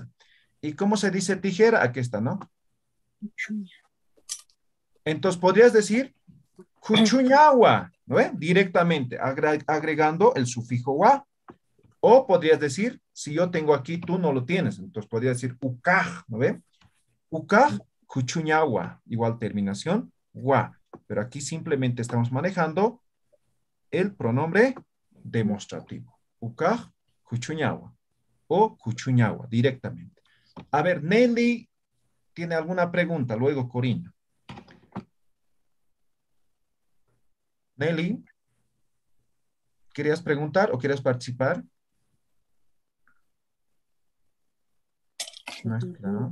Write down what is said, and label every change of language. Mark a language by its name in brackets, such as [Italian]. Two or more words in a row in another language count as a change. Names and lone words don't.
[Spanish] ¿Y cómo se dice tijera? Aquí está, ¿no? Entonces, podrías decir, kuchuñawa, ¿no ven? Directamente, agregando el sufijo wa. O podrías decir, si yo tengo aquí, tú no lo tienes. Entonces, podrías decir, ukaj, ¿no ven? [Aymara] Ukaj, kuchuñawa, [Spanish] igual terminación, wa. Pero aquí simplemente estamos manejando el pronombre demostrativo. [Aymara] Ukaj, kuchuñawa. [Spanish] O kuchuñawa, directamente. A ver, Nelly tiene alguna pregunta, luego Corina. Nelly, ¿querías preguntar o quieres participar? No es claro.